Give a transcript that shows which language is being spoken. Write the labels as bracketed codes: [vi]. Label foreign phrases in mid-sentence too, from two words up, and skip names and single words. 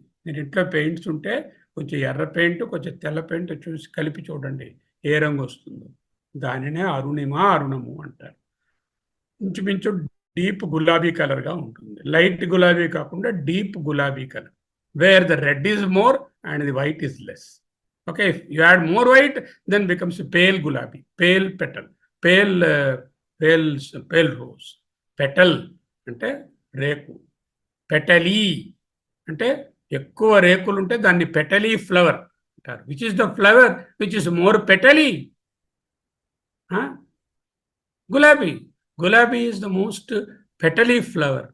[te] మీరు ఇంట్లో పెయింట్స్ ఉంటే కొంచెం ఎర్ర పెయింట్, కొంచెం తెల్ల పెయింట్ చూసి కలిపి చూడండి ఏ రంగు వస్తుందో. దానినే అరుణము అంటారు. ఇంచుమించు డీప్ గులాబీ కలర్గా ఉంటుంది. లైట్ గులాబీ కాకుండా డీప్ గులాబీ కలర్, [en] where the red is more and the white is less. Okay, if you add more white, then becomes a pale gulabi, pale petal, pale pale pale rose. [te] Petal అంటే రేకు, పెటలీ అంటే ఎక్కువ రేకులు ఉంటే దాన్ని [en] petaly flower [te] అంటారు. [en] which is the flower which is more petaly? గులాబీ. గులాబీ is the most petaly flower.